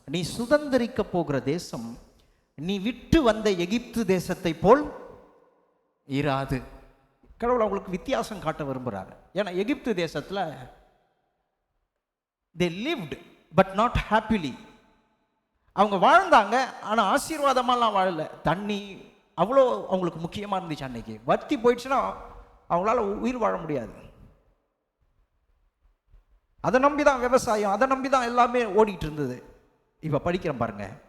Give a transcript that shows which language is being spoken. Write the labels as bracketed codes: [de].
[ta] நீ சுதந்திரிக்க போகிற தேசம் நீ விட்டு வந்த எகிப்து தேசத்தை போல் இராது. கடவுள் அவங்களுக்கு வித்தியாசம் காட்ட விரும்புகிறார். ஏன்னா எகிப்து தேசத்தில் [en] they lived but not happily. [ta] அவங்க வாழ்ந்தாங்க, ஆனால் ஆசீர்வாதமாலாம் வாழலை. தண்ணி அவ்வளோ அவங்களுக்கு முக்கியமாக இருந்துச்சு. அன்னைக்கு வத்தி போயிடுச்சுன்னா அவங்களால உயிர் வாழ முடியாது. அதை நம்பி தான் விவசாயம், அதை நம்பி தான் எல்லாமே ஓடிட்டு இருந்தது. இப்போ படிக்கிறேன் பாருங்க.